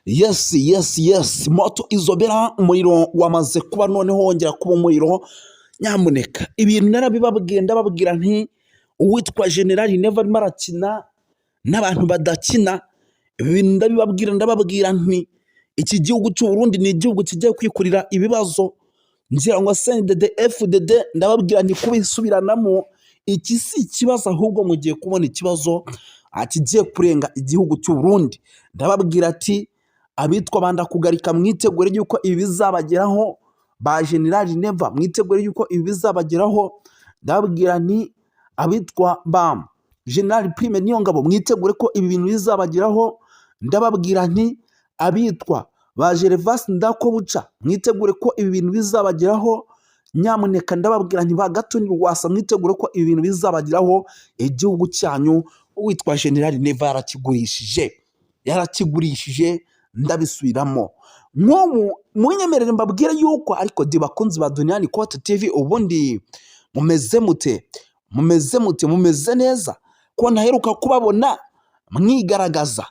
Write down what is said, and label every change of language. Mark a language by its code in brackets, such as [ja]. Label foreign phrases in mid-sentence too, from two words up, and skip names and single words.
[rw] Yes, moto izobera umuriro wamaze kuba noneho wongera kuba umuriro. Nyamuneka ibintu narabibabwiye ndababwira nti uwitwa General Neva arimo arakina n'abantu badakina. Ibi bintu ndababwira nti iki gihugu cy'u Burundi ni igihugu kigiye kwikurira ibibazo. Ngira ngo CNDD FDD ndababwira nti kubisubiranamo iki si ikibazo ahubwo mugiye kubona ikibazo kigiye kurenga igihugu cy'u Burundi. Ndababwira ati abitwa banda kugarika mwitegure yuko ibi bizabageraho, ba General Neva mwitegure yuko ibi bizabageraho. Ndababwira nti abitwa ba General Prime Niyongabo mwitegure ko ibi bintu bizabageraho. Ndababwira nti abitwa ba Gervas Ndakobuca mwitegure ko ibi bintu bizabageraho. Nyamuneka ndababwira nti ba Gatoni Rwasa mwitegure ko ibi bintu bizabageraho. Igihugu cyanyu uwitwa General Neva yarakigurishije ndabisubiramo. Munyemerere mbabwire yuko ariko bakunzi ba Duniani Kote TV ubundi mumeze neza ko naheruka kubabona mwigaragaza.